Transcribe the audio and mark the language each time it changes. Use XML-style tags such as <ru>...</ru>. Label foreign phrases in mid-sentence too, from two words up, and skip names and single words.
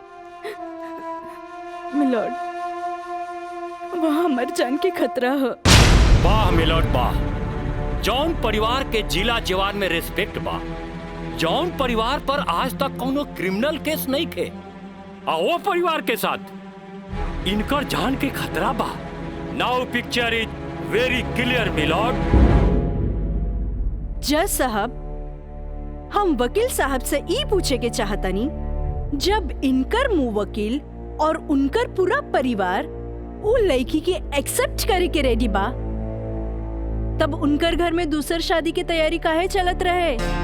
<bho>मिलॉर्ड, वहाँ मर जान के खतरा है। वाह मिलॉर्ड वाह, जौन परिवार के जिला जवान में रिस्पेक्ट बा, जौन परिवार पर आज तक कोनो</bho> <en>criminal case</en> <bho>नहीं थे, और वो परिवार के साथ इनकर जान के खतरा बा।</bho> <en>Now picture is very clear milord.</en> <bho>जज साहब, हम वकील साहब से ई पूछे के चाहतनी, जब इनकर मुवक्किल और उनकर पूरा परिवार वो लड़की के एक्सेप्ट करे के रेडी बा, तब उनकर घर में दूसर शादी की तैयारी काहे चलत रहे?</bho>